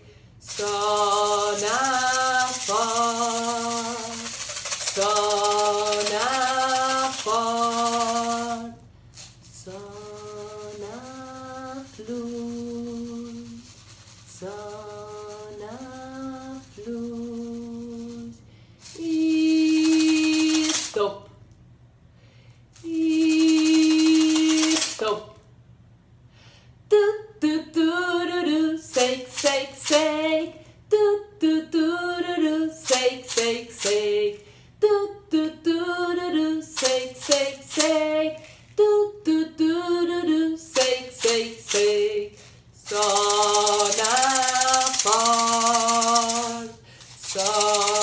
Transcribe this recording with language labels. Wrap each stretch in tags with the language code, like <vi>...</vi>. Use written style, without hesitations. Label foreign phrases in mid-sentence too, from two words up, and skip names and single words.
<ca>Sona fort, sona fort, sona fluix, sona fluix.</ca> <en>I stop. I stop. Shake, shake, shake. Shake, shake, shake. Shake, shake, shake. Shake, shake, shake.</en> <ca>Sona fort, sona</ca>